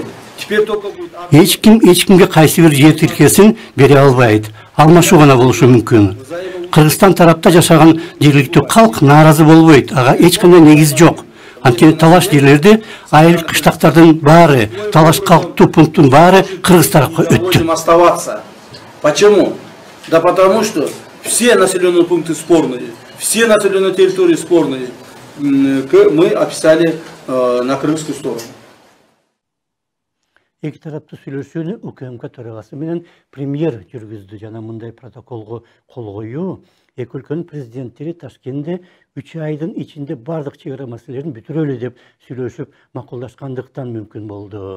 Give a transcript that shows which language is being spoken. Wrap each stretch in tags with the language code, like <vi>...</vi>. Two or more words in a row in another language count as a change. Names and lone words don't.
<ky>Эч кимге кайсы бир жер тилкесин бере албайт. Алмашуу гана болушу мүмкүн. Кыргызстан тарапта жашаган жергиликтүү калк нааразы болбойт. Ага эч кандай негиз жок. Анткени талаш жерлерде айыл кыштактардын баары, талаш калктуу пункттун баары кыргыз тарапка өттү.</ky> <ru>Почему? Да потому что все населенные пункты спорные, все населенные территории спорные. Мы описали на кыргызскую сторону.</ru> <ky>Эки тараптуу сүйлөшүүнү УКМК төрагасы менен премьер жүргүздү. Жана мындай протоколго кол коюу эки өлкөнүн президенттери Ташкентте 3 айдын ичинде бардык чегара маселелерин бүтүрөлү деп сүйлөшүп макулдашкандыктан мүмкүн болду.</ky>